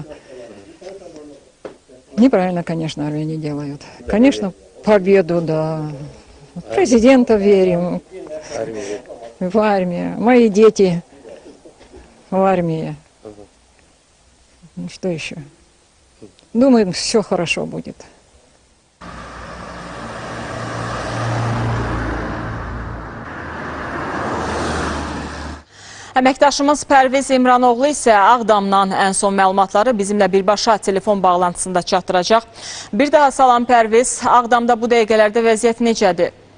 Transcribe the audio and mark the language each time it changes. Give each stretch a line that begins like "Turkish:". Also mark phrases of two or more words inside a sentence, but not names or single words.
Russian: Неправильно, конечно, армяне делают. Конечно, победу, да. Президента верим. В армию. Мои дети в армии. Ну, что еще? Думаю, все хорошо будет.
Azerbaijani: Əməkdaşımız Pərviz İmranoğlu isə Ağdamdan ən son məlumatları bizimlə birbaşa telefon bağlantısında çatdıracaq. Bir daha salam Pərviz, Ağdamda bu dəqiqələrdə vəziyyət necədir?